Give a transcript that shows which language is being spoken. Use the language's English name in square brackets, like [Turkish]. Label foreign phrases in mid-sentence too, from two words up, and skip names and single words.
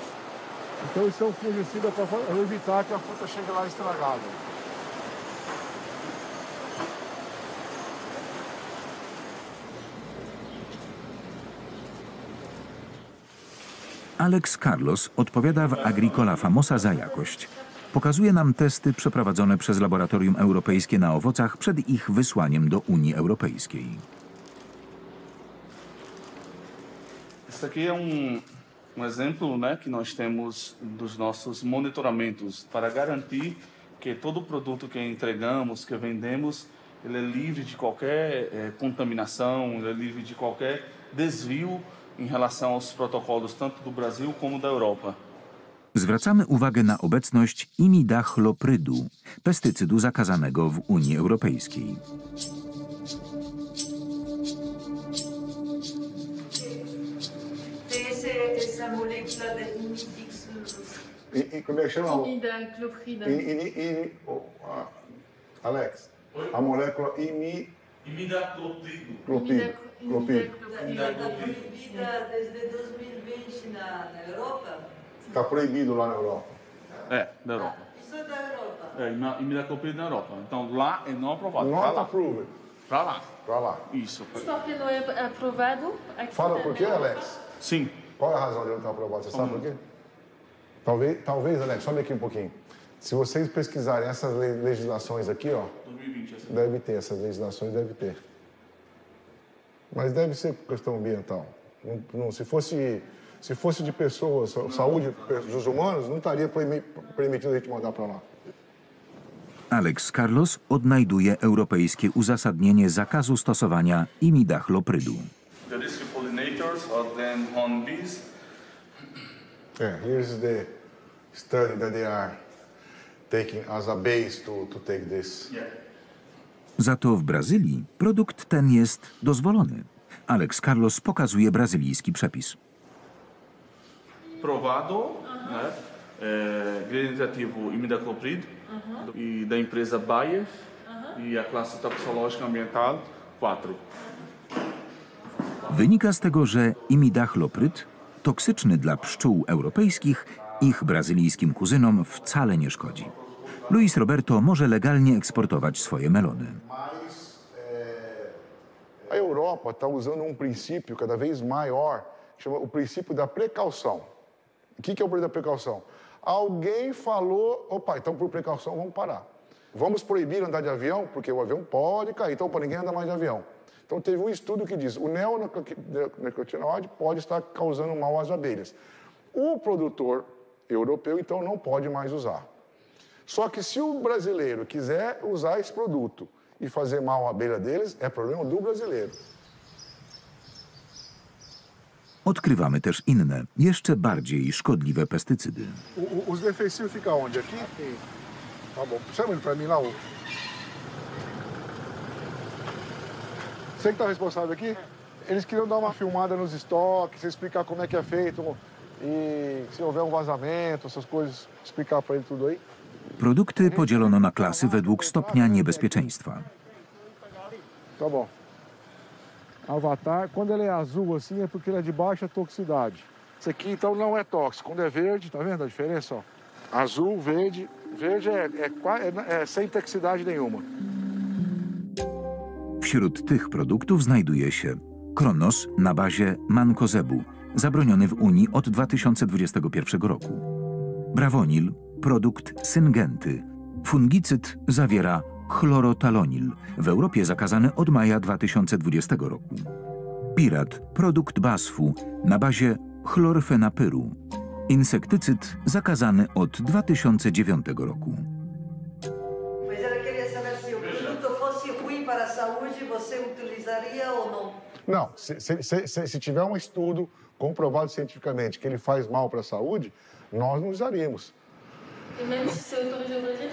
[Portuguese] Então isso é um fungicida para evitar que a fruta chegue lá estragada. [Polish] Alex Carlos odpowiada w Agricola Famosa za jakość. Pokazuje nam testy przeprowadzone przez laboratorium europejskie na owocach przed ich wysłaniem do Unii Europejskiej. [Portuguese] Isso aqui é um exemplo, né, que nós temos dos nossos monitoramentos para garantir que todo produto que entregamos, que vendemos, ele é livre de qualquer contaminação, ele é livre de qualquer desvio em relação aos protocolos tanto do Brasil como da Europa. [Polish] Zwracamy uwagę na obecność imidachloprydu, pestycydu zakazanego w Unii Europejskiej. [Portuguese] Como é que chama? Imidacloprid. Alex, a molécula Imidacloprid. Está proibida desde 2020 na Europa? Está proibido lá na Europa. Da Europa. Isso é da Europa? Imidacloprid na Europa. Então lá é não aprovado. [English] Not approved. [Portuguese] Para lá. Para lá. Isso. O estoque não é aprovado aqui. Fala por quê, Alex? Sim. Qual é a razão de não estar aprovado? Você sabe por quê? Talvez, Alex, sobe aqui um pouquinho. Se vocês pesquisarem essas legislações aqui, ó, 2020, assim. deve ter, essas legislações deve ter. Mas deve ser por questão ambiental. Não, se fosse de pessoas, saúde dos humanos, não estaria permitido a gente mandar para lá. [Polish] Alex Carlos odnajduje europejskie uzasadnienie zakazu stosowania imidachloprydu. [English] The risk pollinators are then honeybees. Here's the study that they are taking as a base to take this. [Polish] Za to w Brazylii produkt ten jest dozwolony. Alex Carlos pokazuje brazylijski przepis. [Portuguese] Provado, né? Gradativo imidacloprid e da empresa Bayer e a classe toxicológica ambiental 4. [Polish] Wynika z tego, że imidachlopryt, toksyczny dla pszczół europejskich, ich brazylijskim kuzynom wcale nie szkodzi. Luis Roberto może legalnie eksportować swoje melony. [Portuguese] A Europa está usando princípio cada vez maior, que chama o princípio da precaução. O que é o princípio da precaução? Alguém falou, opa, então por precaução vamos parar. Vamos proibir andar de avião, porque o avião pode cair, então para ninguém andar mais de avião. Então teve um estudo que diz o neonicotinoide pode estar causando mal às abelhas. O produtor europeu, então, não pode mais usar. Só que se o brasileiro quiser usar esse produto e fazer mal à abelha deles, é problema do brasileiro. [Polish] Odkrywamy też inne, jeszcze bardziej szkodliwe pestycydy. [Portuguese] Os defensivos ficam onde? Aqui? Tá bom. Chama ele para mim lá. Você que está responsável aqui? Eles queriam dar uma filmada nos estoques, explicar como é que é feito e se houver vazamento, essas coisas, explicar para ele tudo aí. [Polish] Produkty podzielono na klasy według stopnia niebezpieczeństwa. [Portuguese] Tá bom. Avatar, quando ele é azul assim, é porque ele é de baixa toxicidade. Esse aqui, então, não é tóxico. Quando é verde, tá vendo a diferença? Ó? Azul, verde. Verde é sem toxicidade nenhuma. [Polish] Wśród tych produktów znajduje się Kronos na bazie mankozebu, zabroniony w Unii od 2021 roku. Bravonil, produkt syngenty. Fungicyd zawiera chlorotalonil, w Europie zakazany od maja 2020 roku. Pirat, produkt BASF-u na bazie chlorfenapyru. Insektycyd zakazany od 2009 roku. [Portuguese] Mas ela queria saber se o produto fosse ruim para a saúde, você utilizaria ou não? Não, se tiver um estudo comprovado cientificamente que ele faz mal para a saúde, nós não usaríamos. E mesmo se é autorizado no Brasil?